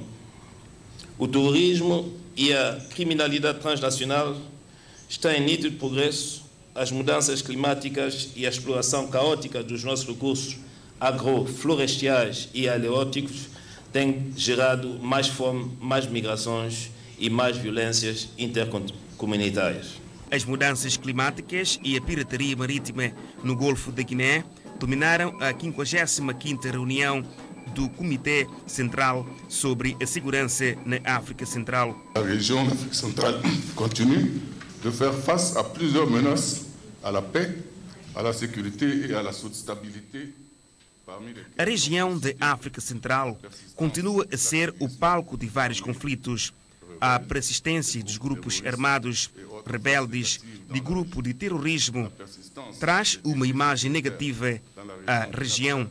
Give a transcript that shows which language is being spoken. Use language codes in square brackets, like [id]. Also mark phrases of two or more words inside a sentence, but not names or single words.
[pt] O terrorismo e a criminalidade transnacional estão em nítido progresso, as mudanças climáticas e a exploração caótica dos nossos recursos agroflorestiais e aleóticos têm gerado mais fome, mais migrações e mais violências intercomunitárias. As mudanças climáticas e a pirataria marítima no Golfo da Guiné dominaram a 55ª reunião do Comitê Central sobre a Segurança na África Central. A região da África Central [fr] continue de faire face a plusieurs menaces à la paix, à la sécurité et à la stabilité. [pt] A região da África Central continua a ser o palco de vários conflitos. A persistência dos grupos armados, rebeldes, de grupo de terrorismo, traz uma imagem negativa à região.